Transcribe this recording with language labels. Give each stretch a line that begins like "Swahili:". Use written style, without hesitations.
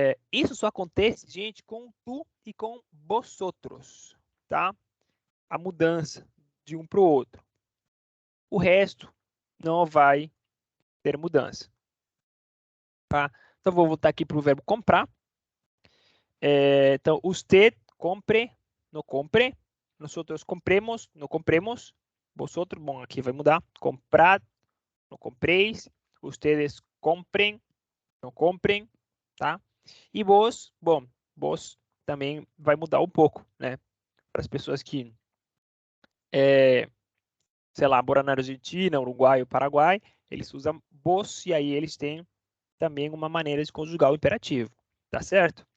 Portuguese: Isso só acontece, gente, com tu e com vosotros, tá? A mudança de um para o outro. O resto não vai ter mudança, tá? Então, vou voltar aqui para o verbo comprar. Então,
Spanish: usted compre, no compre. Nosotros compremos, no compremos.
Portuguese: Vosotros, bom, aqui vai mudar.
Spanish: Comprad, no compréis. Ustedes comprem, no comprem, tá?
Portuguese: E vos, bom, vos também vai mudar um pouco, né? Para as pessoas que, sei lá, moram na Argentina, Uruguai ou Paraguai, eles usam vos e aí eles têm também uma maneira de conjugar o imperativo, tá certo?